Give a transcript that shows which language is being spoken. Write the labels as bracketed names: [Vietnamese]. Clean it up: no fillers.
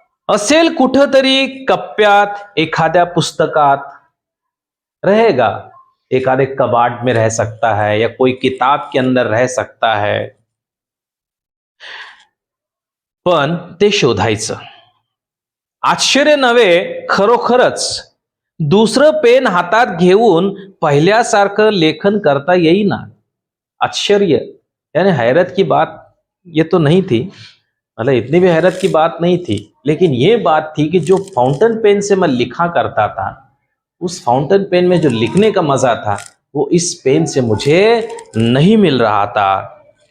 [Marathi] असेल कुठंतरी कप्प्यात, एखाद्या पुस्तकात [Hindi] रहेगा, एखादे कबाड़ में रह सकता है या कोई किताब के अंदर रह सकता है, [Marathi] पण ते शोधायचं। आश्चर्य नव्हे, खरोखरच दुसरं पेन हातात घेऊन पहिल्यासारखं लेखन करता येईना। [Hindi] आश्चर्य यानी हैरत की बात ये तो नहीं थी, मतलब इतनी भी हैरत की बात नहीं थी, लेकिन ये बात थी कि जो फाउंटेन पेन से मैं लिखा करता था, उस फाउंटेन पेन में जो लिखने का मजा था वो इस पेन से मुझे नहीं मिल रहा था।